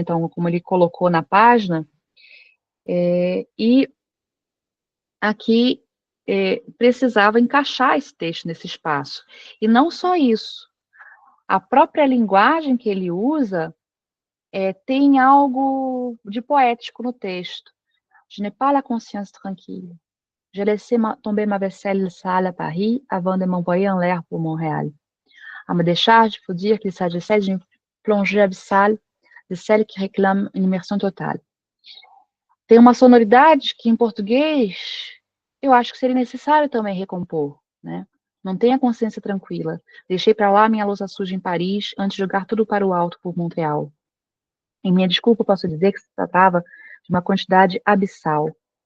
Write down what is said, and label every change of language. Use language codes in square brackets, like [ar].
[pt] Então, como ele colocou na página, e aqui precisava encaixar esse texto nesse espaço. E não só isso, a própria linguagem que ele usa tem algo de poético no texto. [fr] Je n'ai pas la conscience tranquille. J'ai laissé tomber ma vaisselle sale à Paris avant de m'envoyer en l'air pour Montréal. À ma décharge, il faut dire qu'il s'agissait d'une plongée abyssale de celle qui réclame une immersion totale. [pt] Tem uma sonoridade que, em português, eu acho que seria necessário também recompor, né? Não tenho a consciência tranquila. Deixei para lá minha louça suja em Paris antes de jogar tudo para o alto por Montreal. Em minha desculpa, posso dizer que se tratava de uma quantidade abissal.